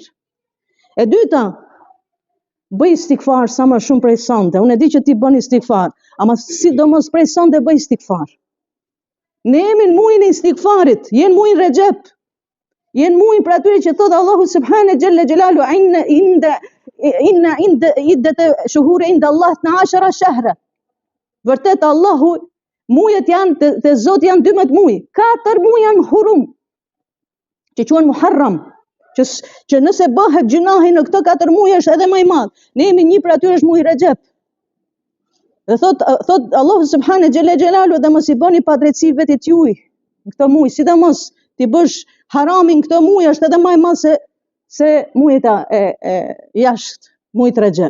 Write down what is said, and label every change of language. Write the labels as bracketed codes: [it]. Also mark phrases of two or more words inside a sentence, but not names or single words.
[sq] E dyta, bëj istikfar sa më shumë prej sonte. Unë e di që ti bën istikfar, ama sidomos prej sonte bëj istikfar. Ne jemi në muajin e istikfarit, jenë muajin Rexhep. Jenë muajin për atyre që thotë Allahu [ar] سبحانه جل جلاله إن عدة الشهور عند الله 12 شهرا. [sq] Vërtet Allahu, mujet janë, të Zot janë 12 muj, 4 muj janë hurum, që quhen Muharram, që nëse bëhet gjunahi në këto 4 muj është edhe më i madh. Ne jemi një për atyre është muj Rexhep. Dhe thot Allahu [ar] سبحانه جل جلاله [sq] dhe mos i bëni padrejtësi vetit juaj në këto muj, sidomos ti bësh haramin këto muj është edhe më i madh se mujet e jashtë, mujt Rexhep.